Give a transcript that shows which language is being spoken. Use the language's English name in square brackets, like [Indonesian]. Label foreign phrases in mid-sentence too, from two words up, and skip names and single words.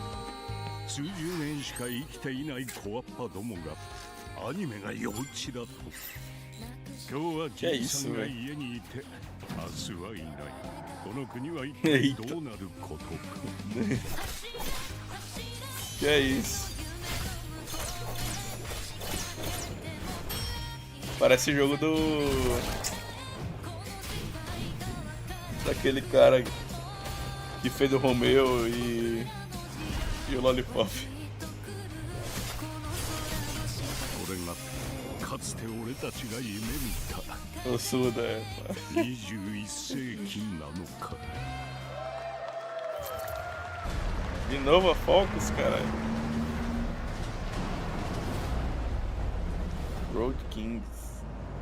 [Japanese] 数十年しか生きていない小アッパどもがアニメが幼稚だと。今日はじいさんが家にいて明日はいない。この国は一体どうなることか。 [Portuguese] Que é isso? Parece jogo daquele cara que fez o Romeo e o Lollipop. [Japanese] これがかつて俺たちが夢見た [Portuguese] O Suda, é. [Japanese] 21 世紀なのか。 [Portuguese] De novo a Focus, caralho. Road Kings.